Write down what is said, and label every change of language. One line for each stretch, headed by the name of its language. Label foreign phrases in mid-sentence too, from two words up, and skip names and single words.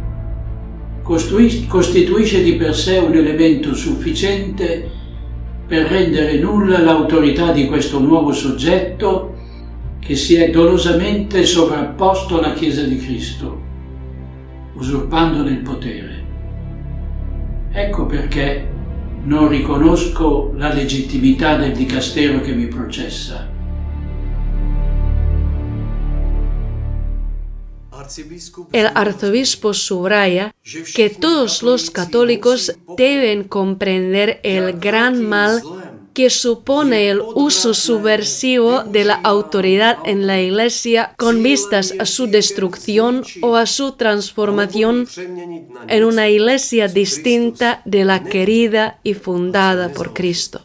Italian: costituisce di per sé un elemento sufficiente per rendere nulla l'autorità di questo nuovo soggetto che si è dolosamente sovrapposto alla Chiesa di Cristo, usurpandone il potere. Ecco perché non riconosco la legittimità del dicastero che mi processa.
Spanish: El arzobispo subraya que todos los católicos deben comprender el gran mal que supone el uso subversivo de la autoridad en la Iglesia con vistas a su destrucción o a su transformación en una Iglesia distinta de la querida y fundada por Cristo.